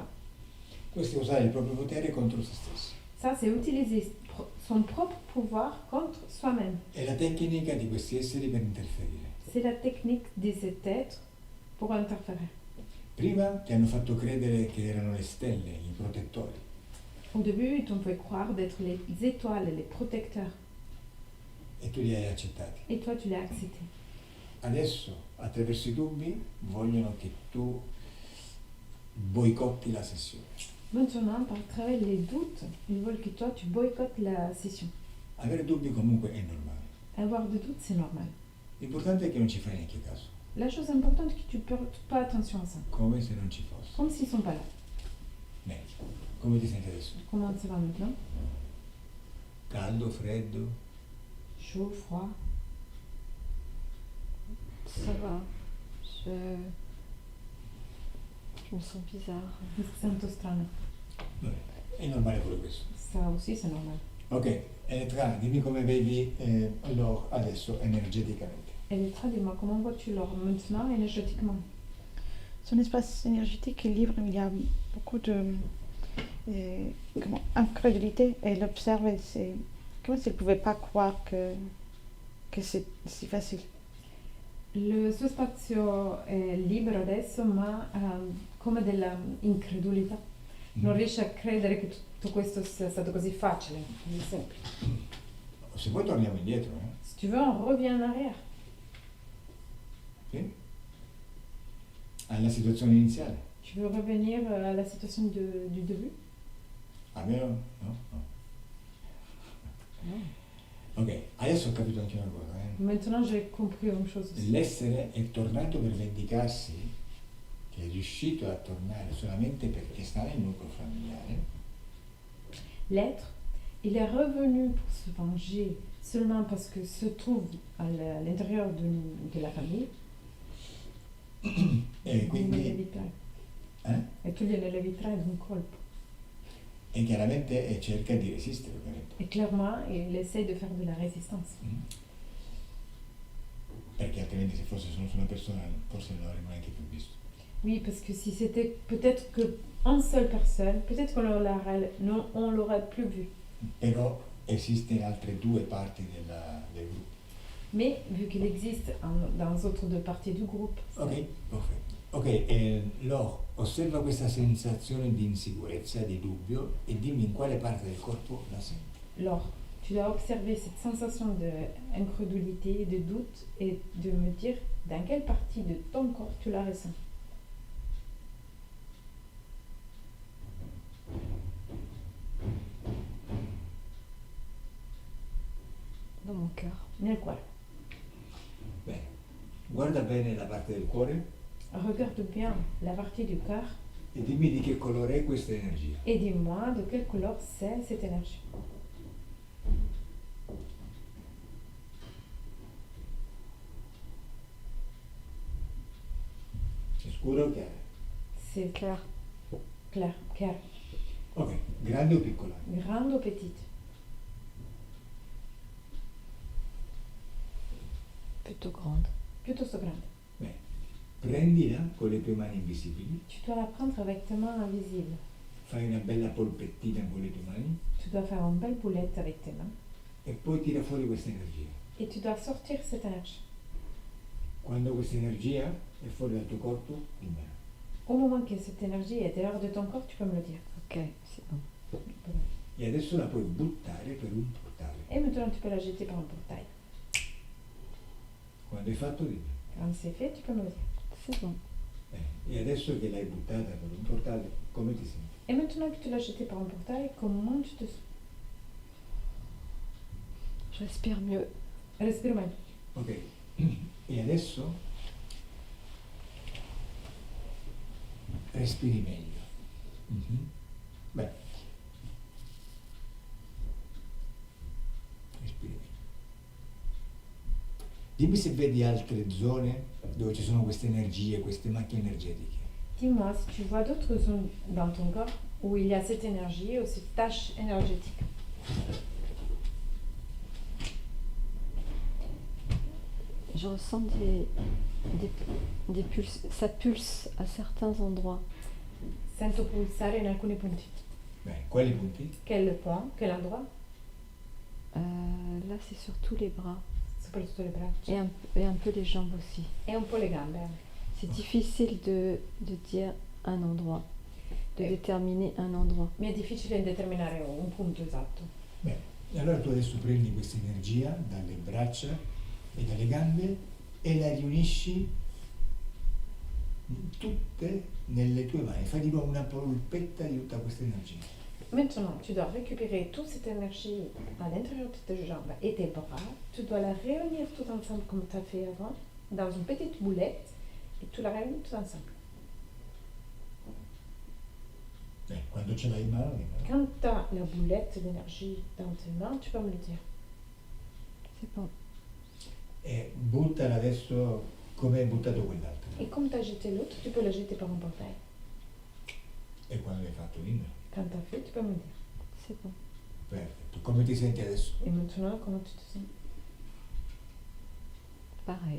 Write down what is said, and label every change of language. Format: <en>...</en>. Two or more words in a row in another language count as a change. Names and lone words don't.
<it>Questo è usare il proprio potere contro se stesso.</it> <fr>Ça, c'est utiliser son propre pouvoir contre soi-même.</fr> <it>È la tecnica di questi esseri per interferire.</it> <fr>C'est la technique de cet être pour interférer.</fr> <it>Prima ti hanno fatto credere che erano le stelle, i protettori.</it> <fr>Au début, ils t'ont fait croire d'être les étoiles, les protecteurs.</fr> <it>E tu li hai accettati.</it> <fr>Et toi, tu l'as accepté.</fr> <it>Adesso, attraverso i dubbi, vogliono che tu boicotti la sessione.</it> <fr>Maintenant, par travers les doutes, ils veulent que toi, tu boycottes la session.</fr> <it>Avere dubbi comunque è normale.</it> <fr>Avoir des doutes, c'est normal.</fr> <it>L'importante è che non ci fai neanche caso,</it> <fr>La chose importante, c'est que tu portes pas attention à ça.</fr> <it>come se non ci fosse.</it> <fr>Comme s'ils sont pas là.</fr> <it>Bene, come ti senti adesso?</it> <fr>Comment ça va maintenant?</fr> <it>Caldo, freddo?</it> <fr>Chaud, froid? Ça va. Je me sens bizarre.</fr> <it>Mi sento strana. Vabbè, è normale pure questo.</it> <fr>Ça aussi, c'est normal.</fr> <it>Ok, Elettra, dimmi come vedi Laure adesso energeticamente.</it> <fr>Elettra, dis-moi, comment vois-tu Laure maintenant énergétiquement? Son espace énergétique est libre, il y a beaucoup de incrédulité. Elle observe et c'est comme si elle ne pouvait pas croire que c'est si facile.</fr> <it>Il suo spazio è libero adesso, ma come della incredulità. Non riesce a credere che tutto questo sia stato così facile, così semplice. Se poi torniamo indietro,</it> <fr>Si tu veux, on revient en arrière.</fr> <it>Sì? Alla situazione iniziale.</it> <fr>Tu veux revenir à la situation du début?</fr> <it>Almeno no? Ok, adesso ho capito anche una cosa.</it> <fr>Maintenant, j'ai compris une chose aussi.</fr> <it>L'essere è tornato per vendicarsi, che è riuscito a tornare solamente perché sta nel nucleo familiare.</it> <fr>L'être, il est revenu pour se venger seulement parce que se trouve à l'intérieur de la famille.</fr> <it>E quindi E tu gliene eviterai d'un colpo. e chiaramente cerca di resistere, ovviamente.</it> <fr>Et clairement, il essaye de faire de la résistance.</fr> <it>perché altrimenti se fosse solo su una persona forse non l'avremmo neanche più visto.</it> <fr>Oui, parce que si c'était peut-être qu'une seule personne, peut-être on l'aurait plus vu.</fr> <it>Però esiste altre due parti del gruppo.</it> <fr>Mais vu qu'il existe dans les autres deux parties du groupe,</fr> <it>Ok, perfetto. Ok, Laure, osserva questa sensazione di insicurezza, di dubbio e dimmi in quale parte del corpo la senti.</it> <fr>alors tu dois observer cette sensation d'incrédulité, de doute et de me dire dans quelle partie de ton corps tu la ressens. Dans mon cœur.</fr> <it>Nel cuore. Bene, guarda bene la parte del cuore</it> <fr>Regarde bien la partie du cœur</fr> <it>e dimmi di che colore è questa energia.</it> <fr>et dis-moi de quelle couleur c'est cette énergie.</fr> <it>È scura o chiara?</it> <fr>C'est Clair. clair, clair,</fr> <it>Ok, grande o piccola?</it> <fr>grande ou petite. Plutôt grande.</fr> <it>Piuttosto grande. Bene, prendila con le tue mani invisibili,</it> <fr>Tu dois la prendre avec tes mains invisibles.</fr> <it>fai una bella polpettina con le tue mani</it> <fr>Tu dois faire une belle boulette avec tes mains</fr> <it>e poi tira fuori questa energia.</it> <fr>et tu dois sortir cette énergie.</fr> <it>Quando questa energia è fuori dal tuo corpo, dimmelo.</it> <fr>Au moment que cette énergie est dehors de ton corps, tu peux me le dire. Ok, c'est bon.</fr> <it>E adesso la puoi buttare per un portale.</it> <fr>Et maintenant, tu peux la jeter par un portail.</fr> <it>Quando hai fatto, dimmi.</it> <fr>Quand c'est fait, tu peux me le dire. C'est bon.</fr> <it>Bene, e adesso che l'hai buttata per un portale, come ti senti?</it> <fr>Et maintenant que tu l'as jeté par un portail, comment tu te sens? Je respire mieux. Respire mal.</fr> <it>Ok, e adesso respiri meglio. Mhm. Beh, respiri meglio. Dimmi se vedi altre zone dove ci sono queste energie, queste macchine energetiche.</it> <fr>Dis-moi si tu vois d'autres zones dans ton corps où il y a cette énergie ou cette tâche énergétique. Je ressens des ça pulse à certains endroits.</fr> <it>Sento pulsare in alcuni punti. Bene, quali punti?</it> <fr>Quel point? Quel endroit? Là, c'est surtout les bras</fr> <it>Soprattutto le braccia.</it> <fr>et un peu les jambes aussi.</fr> <it>E un po' le gambe anche.</it> <fr>C'est difficile de dire un endroit, de Eh. déterminer un endroit.</fr> <it>Mi è difficile determinare un punto esatto. Bene, e allora tu adesso prendi questa energia dalle braccia e dalle gambe e la riunisci tutte nelle tue mani. Fai di nuovo una polpetta di tutta questa energia.</it> <fr>Maintenant, tu dois récupérer toute cette énergie à l'intérieur de tes jambes et tes bras. Tu dois la réunir tout ensemble comme tu as fait avant, dans une petite boulette, et tu la réunis tout ensemble.</fr> <it>Quando ce l'hai in mano, dimmelo.</it> <fr>Quand tu as la boulette d'énergie dans tes mains, tu peux me le dire. C'est bon.</fr> <it>E buttala adesso come hai buttato quell'altra.</it> <fr>Et comme tu as jeté l'autre, tu peux la jeter par un portail.</fr> <it>E quando l'hai fatto, dimmelo.</it> <fr>Quand tu as fait, tu peux me le dire. C'est bon.</fr> <it>Perfetto. Come ti senti adesso?</it> <fr>Et maintenant, comment tu te sens? Pareil.</fr>